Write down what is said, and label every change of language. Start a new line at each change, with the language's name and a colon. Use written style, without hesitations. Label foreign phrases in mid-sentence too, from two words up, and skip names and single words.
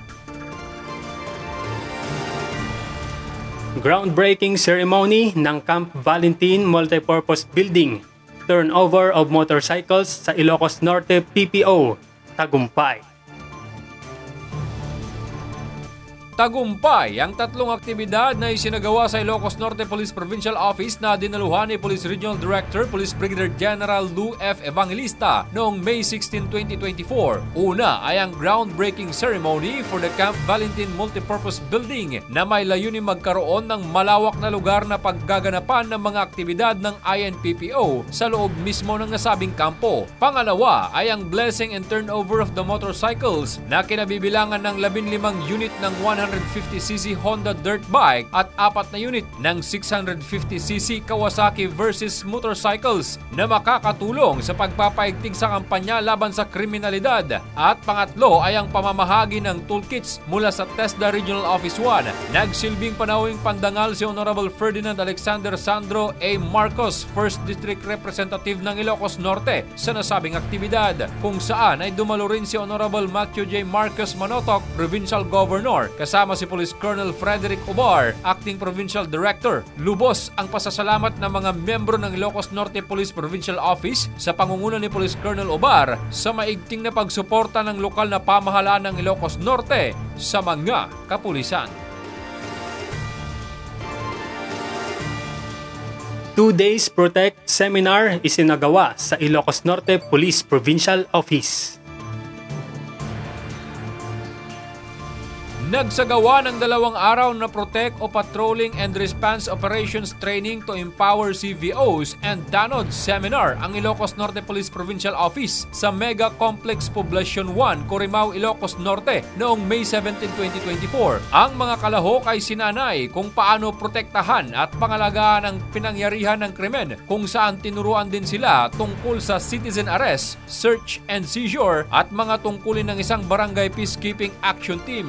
English: Groundbreaking ceremony
Filipino: ng
English: Camp Valentin Multipurpose Building, turnover of motorcycles
Filipino: sa
English: Ilocos Norte PPO, tagumpay.
Filipino: Tagumpay ang tatlong aktibidad na isinagawa sa Ilocos Norte Police Provincial Office na dinaluhan ni Police Regional Director Police Brigadier General Lou F. Evangelista noong May 16, 2024. Una ay ang
English: groundbreaking ceremony for the
Filipino: Camp Valentin Multipurpose Building na may layunin magkaroon ng malawak na lugar na paggaganapan ng mga aktibidad ng INPPO sa loob mismo ng nasabing kampo. Pangalawa ay ang
English: blessing and turnover of the motorcycles
Filipino: na kinabibilangan ng 15 unit ng 100 650cc Honda dirt bike at 4 na unit ng 650cc Kawasaki
English: versus motorcycles
Filipino: na makakatulong sa pagpapaigting sa kampanya laban sa kriminalidad. At pangatlo ay ang pamamahagi ng toolkits mula sa TESDA Regional Office 1. Nagsilbing panawing pandangal si Honorable Ferdinand Alexander Sandro A. Marcos, 1st District Representative ng Ilocos Norte sa nasabing aktibidad, kung saan ay dumalo rin si Honorable Matthew J. Marcos Manotoc, Provincial Governor, kasama si Police Colonel Frederick Obar, Acting Provincial Director. Lubos ang pasasalamat ng mga miyembro ng Ilocos Norte Police Provincial Office sa pangunguna ni Police Colonel Obar sa maigting na pagsuporta ng lokal na pamahalaan ng Ilocos Norte sa mga kapulisan.
English: 2 days
Filipino: Protect Seminar isinagawa sa Ilocos Norte Police Provincial Office. Nagsagawa ng 2 araw na Protect o Patrolling and Response Operations Training to Empower CVOs and DANOD Seminar ang Ilocos Norte Police Provincial Office sa Mega Complex Poblacion 1, Corimao, Ilocos Norte noong May 17, 2024. Ang mga kalahok ay sinanay kung paano protektahan at pangalagaan ang pinangyarihan ng krimen, kung saan tinuruan din sila tungkol sa
English: citizen arrest, search and seizure
Filipino: at mga tungkulin ng isang barangay
English: peacekeeping action team.